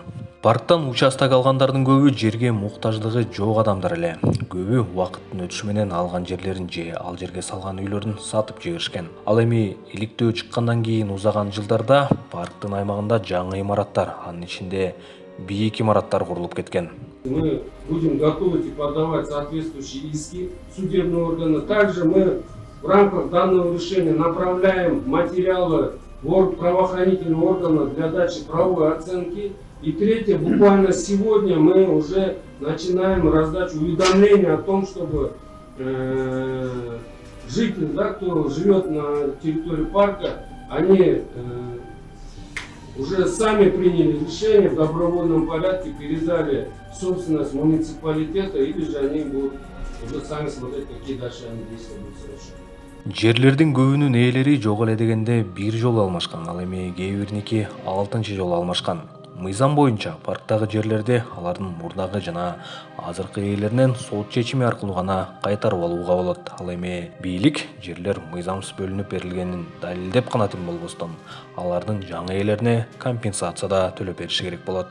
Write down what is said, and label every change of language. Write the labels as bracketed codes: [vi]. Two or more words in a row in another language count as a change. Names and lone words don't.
[ky] Парктан участок алгандардын көбү жерге муктаждыгы жок адамдар эле. Көбү убакыттын өтүшү менен алган жерлерин же ал жерге салган үйлөрүн сатып жиберишкен. Ал эми иликтөө чыккандан кийин узаган жылдарда парктын аймагында жаңы имараттар, анын ичинде бийик имараттар курулуп кеткен. [ru] Мы будем готовить и подавать соответствующие иски в судебные органы. Также мы в рамках данного решения направляем материалы в правоохранительные органы для дачи правовой оценки. И третье, буквально сегодня мы уже начинаем раздачу уведомления о том, чтобы жители, кто живет на территории парка, они уже сами приняли решение в добровольном порядке, передали собственность муниципалитета, или же они будут уже сами смотреть, какие дальше они действия будут совершать. [ky] Жерлердин көбүнүн ээлери жок эле дегенде бир жолу алмашкан, ал эми кээ бириники 6-жолу алмашкан. Мыйзам боюнча парктагы жерлерди алардын мурдагы жана азыркы ээлеринен сот чечими аркылуу гана кайтарып алууга болот. Ал эми бийлик жерлер мыйзамсыз бөлүнүп берилгенин далилдеп гана тим болбостон, алардын жаңы ээлерине компенсация да төлөп бериши керек болот.